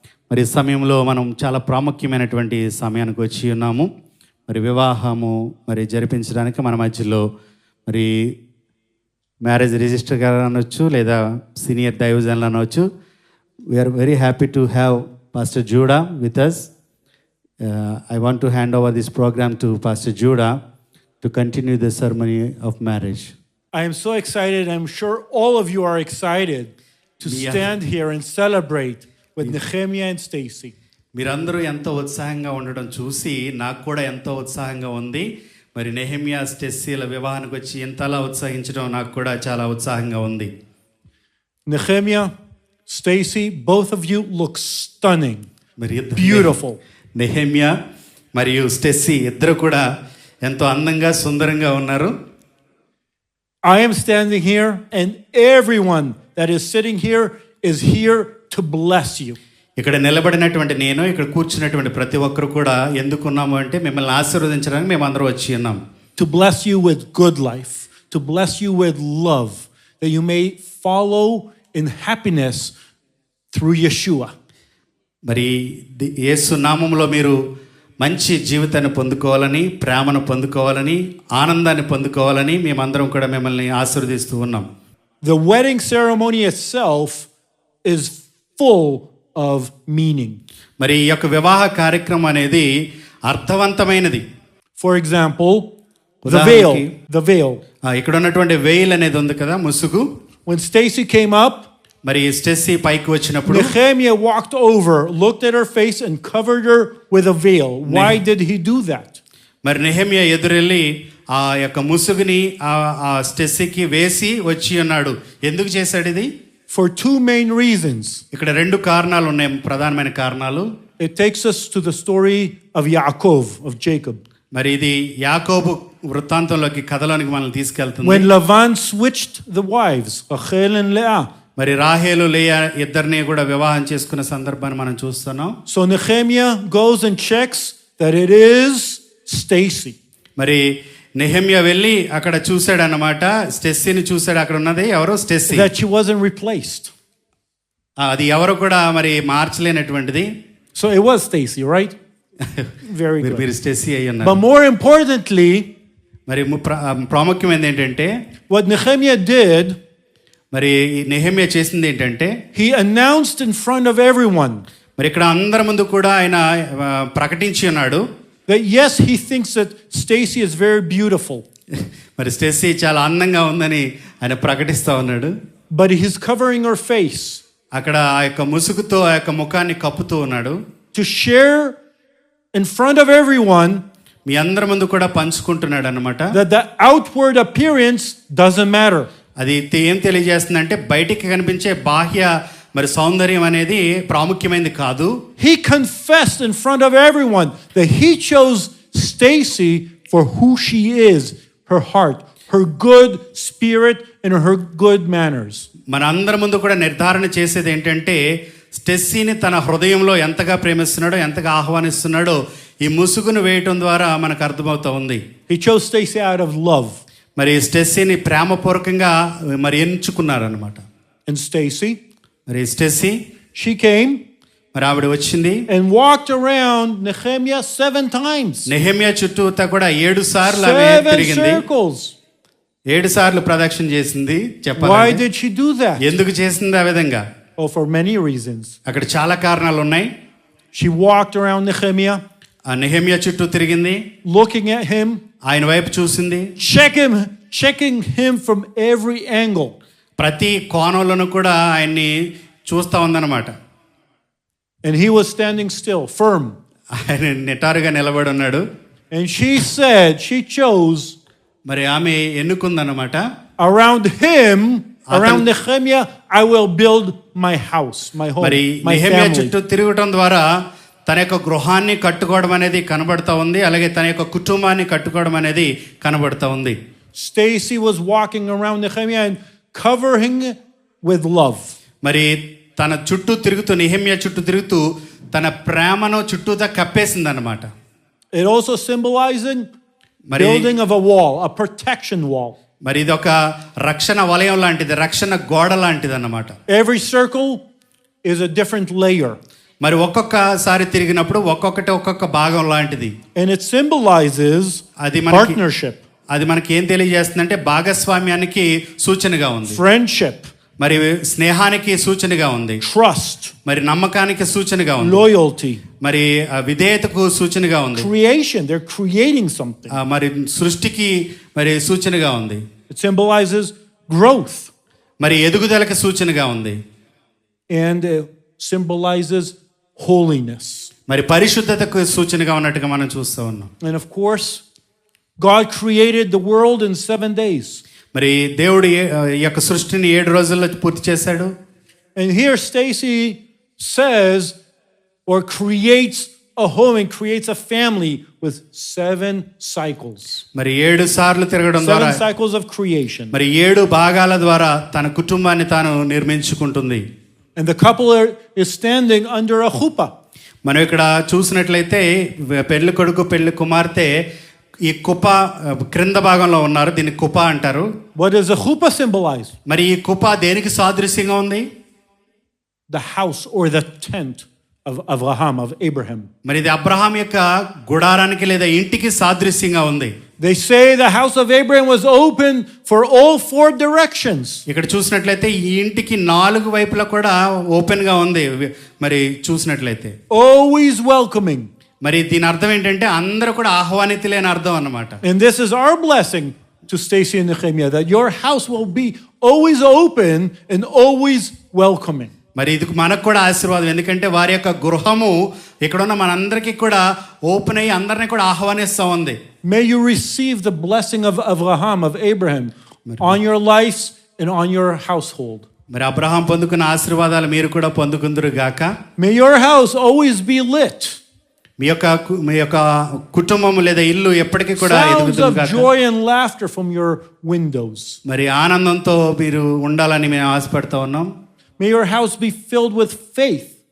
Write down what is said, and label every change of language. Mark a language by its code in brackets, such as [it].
[te] మరి ఈ సమయంలో మనం చాలా ప్రాముఖ్యమైనటువంటి సమయానికి వచ్చి ఉన్నాము. మరి వివాహము మరి జరిపించడానికి మన మధ్యలో మరి మ్యారేజ్ రిజిస్టర్ గారు అనొచ్చు, లేదా సీనియర్ దైవజనులు అనవచ్చు. [en] We are very happy to have pastor Judah with us. I want to hand over this program to Pastor Judah to continue the ceremony of marriage. I am so excited. I'm sure all of you are excited to stand here and celebrate with Nehemiah and Stacy. [te] మీరందరూ ఎంతో ఉత్సాహంగా ఉండడం చూసి నాకు కూడా ఎంతో ఉత్సాహంగా ఉంది. మరి నెహెమియా స్టెస్సీల వివాహానికి వచ్చి ఎంతలా ఉత్సాహించడం నాకు కూడా చాలా ఉత్సాహంగా ఉంది. [en] Nehemiah, Stacy, both of you look stunning. Beautiful. [te] Nehemiah మరియు స్టెస్సీ ఇద్దరు కూడా ఎంతో అందంగా సుందరంగా ఉన్నారు. [en] I am standing here and everyone that is sitting here is here to bless you. [te] ఇక్కడ నిలబడినటువంటి నేను, ఇక్కడ కూర్చున్నటువంటి ప్రతి ఒక్కరు కూడా ఎందుకున్నాము అంటే మిమ్మల్ని ఆశీర్వదించడానికి మేము అందరూ వచ్చి ఉన్నాం. [en] To bless you with good life, to bless you with love, that you may follow in happiness through Yeshua. [te] మరి యేసు నామములో మీరు మంచి జీవితాన్ని పొందుకోవాలని, ప్రేమను పొందుకోవాలని, ఆనందాన్ని పొందుకోవాలని మేమందరం కూడా మిమ్మల్ని ఆశీర్వదిస్తూ ఉన్నాం. [en] The wedding ceremony itself is full of meaning. [te] మరి ఈ యొక్క వివాహ కార్యక్రమం అనేది అర్థవంతమైనది. [en] For example, the veil. [te] ఇక్కడ ఉన్నటువంటి వెయిల్ అనేది ఉంది కదా, ముసుగు. [en] When Stacy came up, [te] మరి స్టెస్సీ పైకి వచ్చినప్పుడు [en] Nehemiah walked over, looked at her face and covered her with a veil. Why did he do that? [te] మరి నెహెమ్యా ఎదురెళ్ళి ఆ యొక్క ముసుగుని ఆ స్టెస్సీకి వేసి వచ్చి ఉన్నాడు. ఎందుకు చేశాడు ఇది? [en] For two main reasons. [te] ఇక్కడ రెండు కారణాలు ఉన్నాయి, ప్రధానమైన కారణాలు. [en] It takes us to the story of Yaakov, of Jacob. [te] మరి ఇది యాకోబు వృత్తాంతంలోకి, కథలోనికి మనల్ని తీసుకెళ్తుంది. [en] When Lavan switched the wives, Rachel and Leah. [te] మరి రాహేలు లేయా ఇద్దరిని కూడా వివాహం చేసుకున్న సందర్భాన్ని మనం చూస్తున్నాం. [en] So Nehemiah goes and checks that it is Stacy. [te] మరి నెహెమ్యా వెళ్ళి అక్కడ చూశాడు అన్నమాట, స్టెస్సీని చూశాడు. అక్కడ ఉన్నది ఎవరో స్టెస్సీ. [en] That she wasn't replaced. [te] అది ఎవరు కూడా మరి మార్చలేనటువంటిది. [en] So it was Stacy, right? Very good. [te] మీరు స్టెస్సీ అయి ఉన్నారు. [en] But more importantly, [te] మరి ప్రాముఖ్యమైనది ఏంటంటే, [en] what Nehemiah did, [te] మరి నెహెమ్యా చేసింది ఏంటంటే, [en] he announced in front of everyone. [te] మరి ఇక్కడ అందరి ముందు కూడా ఆయన ప్రకటించి ఉన్నాడు [en] that yes, he thinks that Stacy is very beautiful. [te] మరి స్టెస్సీ చాలా అందంగా ఉందని ఆయన ప్రకటిస్తా ఉన్నాడు. [en] But he's covering her face. [te] అక్కడ ఆ యొక్క ముసుగుతో ఆ యొక్క ముఖాన్ని కప్పుతూ ఉన్నాడు. [en] To share in front of everyone, [te] మీ అందరి ముందు కూడా పంచుకుంటున్నాడు అన్నమాట. [en] that the outward appearance doesn't matter. [te] అది ఏం తెలియజేస్తుందంటే, బయటికి కనిపించే బాహ్య మరి సౌందర్యం అనేది ప్రాముఖ్యమైనది కాదు. [en] He confessed in front of everyone that he chose Stacy for who she is, her heart, her good spirit and her good manners. [te] మన అందరి ముందు కూడా నిర్ధారణ చేసేది ఏంటంటే, స్టెస్సీని తన హృదయంలో ఎంతగా ప్రేమిస్తున్నాడో, ఎంతగా ఆహ్వానిస్తున్నాడో ఈ ముసుగును వేయటం ద్వారా మనకు అర్థమవుతా ఉంది. [en] He chose Stacy out of love. [te] మరి స్టెస్సీని ప్రేమపూర్వకంగా మరి ఎంచుకున్నారన్నమాట. [en] And Stacy, [te] మరి స్టెస్సీ, [en] she came, [te] మరి ఆవిడ వచ్చింది [en] and walked around Nehemiah 7 times. [te] Nehemiah చుట్టూతా కూడా 7 సార్లు ఆమె [en] 7 [te] తిరిగింది. [en] circles. [te] 7 సార్లు ప్రదక్షిణ చేసింది. [en] Why [te] చెప్పాలి [en] did she do that? [te] ఎందుకు చేసింది ఆ విధంగా? [en] Oh, for many reasons. [te] అక్కడ చాలా కారణాలు ఉన్నాయి. [en] She walked around Nehemiah, [te] ఆ నెహెమ్యా చుట్టూ తిరిగింది, [en] looking at him, [te] ఆయన వైపు చూసింది, [en] checking him from every angle. [te] ప్రతి కోణంలోనూ కూడా ఆయన్ని చూస్తా ఉందన్నమాట. [en] And he was standing still, firm. [te] ఆయన నిటారుగా నిలబడి ఉన్నాడు. [en] And she said, she chose, [te] మరి ఆమె ఎన్నుకుందన్నమాట, [en] around him, around Nehemiah, I will build my house, my home, [te] మరి [en] my [te] నెహెమ్యా [en] family. [te] చుట్టూ తిరగటం ద్వారా తన యొక్క గృహాన్ని కట్టుకోవడం అనేది కనబడతా ఉంది. అలాగే తన యొక్క కుటుంబాన్ని కట్టుకోవడం అనేది కనబడతా ఉంది. [en] Stacy was walking around Nehemiah and covering with love. [te] మరి తన చుట్టూ తిరుగుతూ, నెహెమ్యా చుట్టూ తిరుగుతూ తన ప్రేమను చుట్టూతా కప్పేసింది అన్నమాట. [en] It also symbolizing building of a wall, a protection wall. [te] మరి ఇది ఒక రక్షణ వలయం లాంటిది, రక్షణ గోడ లాంటిది అన్నమాట. [en] Every circle is a different layer. [te] మరి ఒక్కొక్కసారి తిరిగినప్పుడు ఒక్కొక్క భాగం లాంటిది. [en] And it symbolizes partnership. [te] అది మనకి ఏం తెలియజేస్తుందంటే, భాగస్వామ్యానికి సూచనగా ఉంది. [en] Friendship. [te] మరి స్నేహానికి సూచనగా ఉంది. [en] Trust. [te] మరి నమ్మకానికి సూచనగా ఉంది. [en] Loyalty. [te] మరి విధేయతకు సూచనగా ఉంది. [en] Creation. They're creating something. [te] మరి సృష్టికి మరి సూచనగా ఉంది. [en] It symbolizes growth. [te] మరి ఎదుగుదలకు సూచనగా ఉంది. [en] And it symbolizes holiness. [te] మరి పరిశుద్ధతకు సూచనగా ఉన్నట్టుగా మనం చూస్తూ ఉన్నాం. [en] And of course, God created the world in 7 days. [te] మరి దేవుడు ఈ యొక్క సృష్టిని 7 రోజుల్లో పూర్తి చేశాడు. [en] And here Stacy says, or creates a home and creates a family with 7 cycles. [te] మరి 7 సార్లు తిరగడం ద్వారా [en] 7 cycles of creation. [te] మరి 7 భాగాల ద్వారా తన కుటుంబాన్ని తాను నిర్మించుకుంటుంది. [en] And the couple is standing under a chuppah. [te] మనం ఇక్కడ చూసినట్లయితే పెళ్లి కొడుకు పెళ్లి కుమార్తె ఈ కుప్ప క్రింద భాగంలో ఉన్నారు. దీన్ని కుప్ప అంటారు. [en] What does the chuppah symbolize? [te] మరి ఈ కుప్ప దేనికి సాదృశ్యంగా ఉంది? [en] The house or the tent of Avraham, of Abraham. [te] మరి ఇది అబ్రహాం యొక్క గుడారానికి లేదా ఇంటికి సాదృశ్యంగా ఉంది. [en] They say the house of Abraham was open for all 4 directions. [te] ఇక్కడ చూసినట్లయితే ఈ ఇంటికి 4 వైపులా కూడా ఓపెన్ గా ఉంది. మరి చూసినట్లయితే [en] Always welcoming. [te] మరి దీని అర్థం ఏంటంటే అందరూ కూడా ఆహ్వానితులే అని అర్థం అన్నమాట. [en] And this is our blessing to Stacy and Nehemiah, that your house will be always open and always welcoming. [te] మరి ఇది మనకు కూడా ఆశీర్వాదం, ఎందుకంటే వారి యొక్క గృహము ఇక్కడున్న మనందరికీ కూడా ఓపెన్ అయ్యి అందరినీ కూడా ఆహ్వానిస్తూ ఉంది. [en] May you receive the blessing of Avraham, of Abraham, on your lives and on your household. [te] మరి అబ్రహాం పొందుకున్న ఆశీర్వాదాలు మీరు కూడా పొందుకుందురు గాక. [en] May your house always be lit. [te] మీ యొక్క కుటుంబము లేదా ఇల్లు ఎప్పటికీ కూడా [en] Sounds [te] ఎదుగుతుంది [en] of [te] గాక. [en] joy and laughter from your windows. [te] మరి ఆనందంతో మీరు ఉండాలని మేము ఆశపడుతూ ఉన్నాం. [en] May your house be filled with faith.